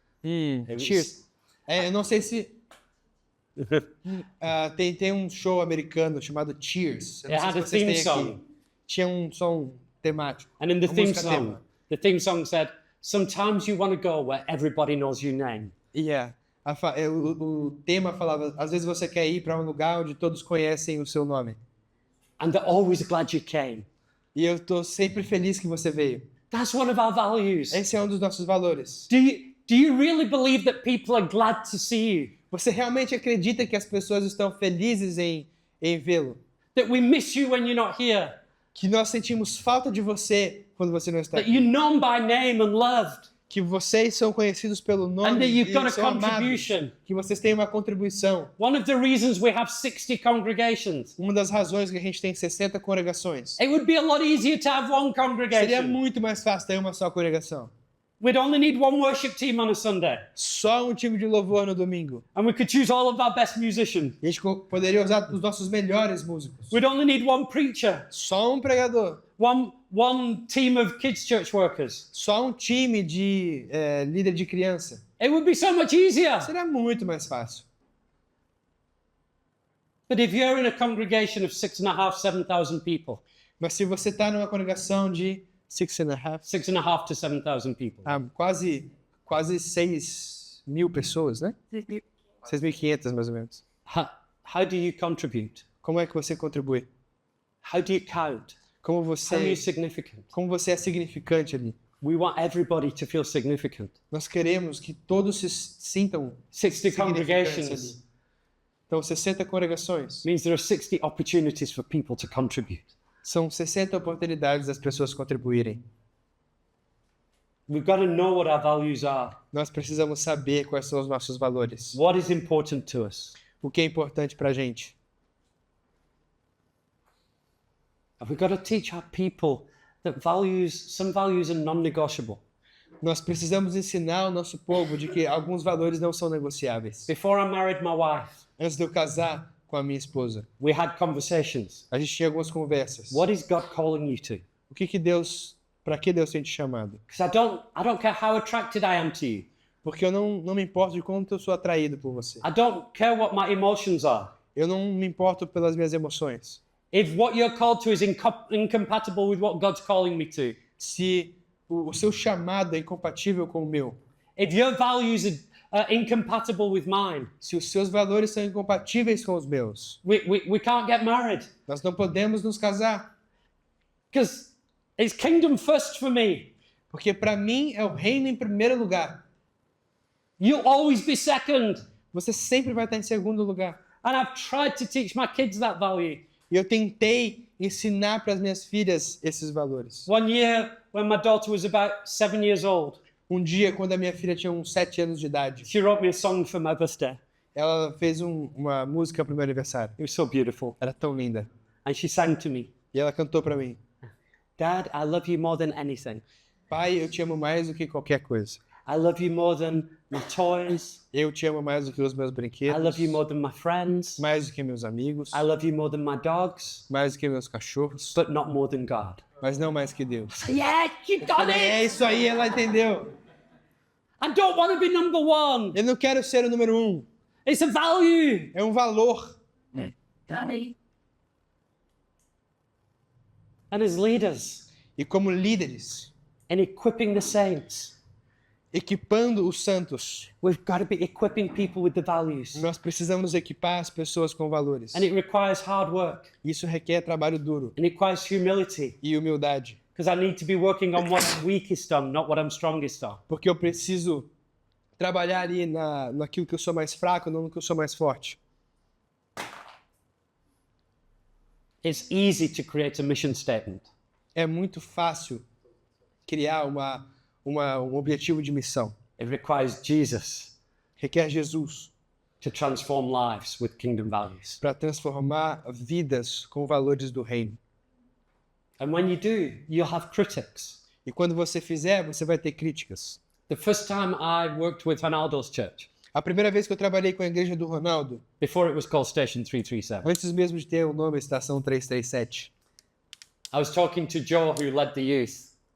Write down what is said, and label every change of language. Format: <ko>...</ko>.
<en>was-</en> <pt>Cheers. Eu não sei se... tem um show americano chamado Cheers. Eu não</pt> <en>It</en> <pt>sei</pt> <en>had</en> <pt>se</pt> <en>a</en> <pt>vocês</pt> <en>theme</en> <pt>têm</pt> <en>song.</en> <pt>aqui. Tinha um som temático.</pt> <en>And in the</en> <pt>Uma</pt> <en>theme</en> <pt>música</pt> <en>song,</en> <pt>tema.</pt> <en>the theme song said, "Sometimes you want to go where everybody knows your name." Yeah.</en> <pt>O tema falava, às vezes você quer ir para um lugar onde todos conhecem o seu nome.</pt> <en>And they're always glad you came.</en> <pt>E eu tô sempre feliz que você veio.</pt> <en>That's one of our values.</en> <pt>Esse é um dos nossos valores.</pt> <en>Do you really believe that people are glad to see you?</en> <pt>Você realmente acredita que as pessoas estão felizes em vê-lo?</pt> <en>That we miss you when you're not here?</en> <pt>Que nós sentimos falta de você quando você não está</pt> <en>That</en> <pt>aqui?</pt> <en>you're known by name and loved?</en> <pt>Que vocês são conhecidos pelo</pt> <en>And</en> <pt>nome</pt> <en>that you've</en> <pt>e</pt> <en>got a</en> <pt>são amados?</pt> <en>contribution?</en> <pt>Que vocês têm uma contribuição?</pt> <en>One of the reasons we have 60 congregations.</en> <pt>Uma das razões que a gente tem 60 congregações.</pt> <en>It would be a lot easier to have one</en> <pt>Seria</pt> <en>congregation.</en> <pt>muito mais fácil ter uma só congregação.</pt> <en>We'd only need one worship team on a Sunday.</en> <pt>Só um time de louvor no domingo.</pt> <en>And we could choose all of our best musicians.</en> <pt>E a gente poderia usar os nossos melhores músicos.</pt> <en>We'd only need one preacher.</en> <pt>Só um pregador.</pt> <en>One team of kids church workers.</en> <pt>Só um time de líder de criança.</pt> <en>It would be so much easier.</en> <pt>Seria muito mais fácil.</pt> <en>But if you're in a congregation of 7,500 people,</en> <pt>Mas se você está numa congregação de 6,5,</pt> <en>6,500 to 7,000 people,</en> <pt>quase 6 mil pessoas, né? 6.500 mais ou menos.</pt> <en>how do you contribute?</en> <pt>Como é que você contribui?</pt> <en>How do you count?</en> <pt>Como</pt> <en>How are you</en> <pt>você,</pt> <en>significant?</en> <pt>como você é significante ali?</pt> <en>We want everybody to feel significant.</en> <pt>Nós queremos que todos se sintam</pt> <en>60</en> <pt>significantes</pt> <en>congregations</en> <pt>ali. Então, 60 congregações.</pt> <en>means there are 60 opportunities for people to contribute.</en> <pt>São 60 oportunidades das pessoas contribuírem.</pt> <en>We've got to know what our values are.</en> <pt>Nós precisamos saber quais são os nossos valores.</pt> <en>What is important to us?</en> <pt>O que é importante pra gente.</pt> <en>And we've got to teach our people that some values are non-negotiable.</en> <pt>Nós precisamos ensinar o nosso povo de que alguns valores não são negociáveis.</pt> <en>Before I married my wife,</en> <pt>Antes de eu casar com a minha esposa,</pt> <en>we had conversations.</en> <pt>a gente tinha algumas conversas.</pt> <en>What is God calling you to?</en> <pt>O que Deus, para que Deus tem te chamado?</pt> <en>Because I don't care how attracted I am to you.</en> <pt>Porque eu não me importo de quanto eu sou atraído por você.</pt> <en>I don't care what my emotions are.</en> <pt>Eu não me importo pelas minhas emoções.</pt> <en>If what you're called to is incompatible with what God's calling me to,</en> <pt>Se o seu chamado é incompatível com o meu,</pt> <en>if your values are incompatible with mine,</en> <pt>se os seus valores são incompatíveis com os meus,</pt> <en>we can't get married.</en> <pt>nós não podemos nos casar.</pt> <en>Because it's kingdom first for me.</en> <pt>Porque para mim é o reino em primeiro lugar.</pt> <en>You'll always be second.</en> <pt>Você sempre vai estar em segundo lugar.</pt> <en>And I've tried to teach my kids that value.</en> <pt>E eu tentei ensinar para as minhas filhas esses valores.</pt> <en>One year, when my daughter was about 7 years old,</en> <pt>Um dia, quando a minha filha tinha uns 7 anos de idade,</pt> <en>she wrote me a song for my birthday.</en> <pt>ela fez uma música para o meu aniversário.</pt> <en>It was so beautiful.</en> <pt>Era tão linda.</pt> <en>And she sang to me,</en> <pt>E ela cantou para mim:</pt> <en>"Dad, I love you more than anything.</en> <pt>Pai, eu te amo mais do que qualquer coisa.</pt> <en>I love you more than my toys.</en> <pt>Eu te amo mais do que os meus</pt> <en>I</en> <pt>brinquedos,</pt> <en>love you more than my friends.</en> <pt>mais do que meus amigos,</pt> <en>I love you more than my dogs,</en> <pt>mais do que meus cachorros,</pt> <en>but not more than God.</en> <pt>mas não mais que Deus.</pt> <en>Yeah, you got</en> <pt>É</pt> <en>it.</en> <pt>isso aí, ela entendeu.</pt> <en>I don't want to be number one.</en> <pt>Eu não quero ser o número 1.</pt> <en>It's a value.</en> <pt>É um valor.</pt> <en>Daddy. And as leaders,</en> <pt>E como líderes,</pt> <en>in equipping the saints,</en> <pt>equipando os santos,</pt> <en>we've got to be equipping people with the values.</en> <pt>nós precisamos equipar as pessoas com valores.</pt> <en>And it requires hard work.</en> <pt>Isso requer trabalho duro</pt> <en>And it requires humility.</en> <pt>e humildade,</pt> <en>Because I need to be working on what I'm weakest on, not what I'm strongest on.</en> <pt>porque eu preciso trabalhar ali naquilo que eu sou mais fraco, não no que eu sou mais forte.</pt> <en>It's easy to create a mission statement.</en> <pt>É muito fácil criar um objetivo de missão.</pt> <en>It requires Jesus</en> <pt>Requer Jesus</pt> <en>to transform lives with kingdom values.</en> <pt>para transformar vidas com valores do reino.</pt> <en>And when you do, you'll have critics.</en> <pt>E quando você fizer, você vai ter críticas.</pt> <en>The first time I worked with Ronaldo's church,</en> <pt>A primeira vez que eu trabalhei com a igreja do Ronaldo,</pt> <en>before it was called Station 337,</en> <pt>antes mesmo de ter o nome Estação 337,</pt> <en>I was talking to Joe, who led the youth,</en>